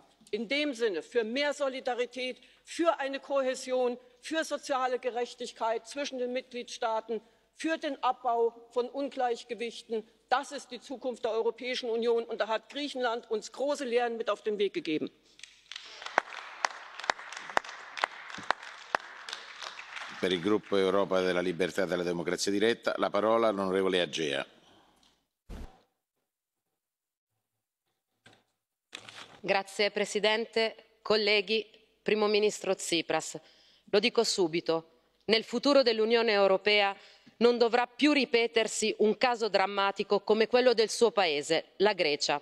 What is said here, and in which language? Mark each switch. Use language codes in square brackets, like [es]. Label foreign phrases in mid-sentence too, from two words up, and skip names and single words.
[de] In dem Sinne für mehr Solidarität, für eine Kohäsion, für soziale Gerechtigkeit zwischen den Mitgliedstaaten, für den Abbau von Ungleichgewichten. Das ist die Zukunft der Europäischen Union, und da hat Griechenland uns große Lehren mit auf den Weg gegeben. [it] Per il gruppo Europa della Libertà e della Democrazia Diretta, la parola all'onorevole Agea. Signor Presidente, colleghi, Primo Ministro Tsipras, lo dico subito, nel futuro dell'Unione Europea non dovrà più ripetersi un caso drammatico come quello del suo paese, la Grecia.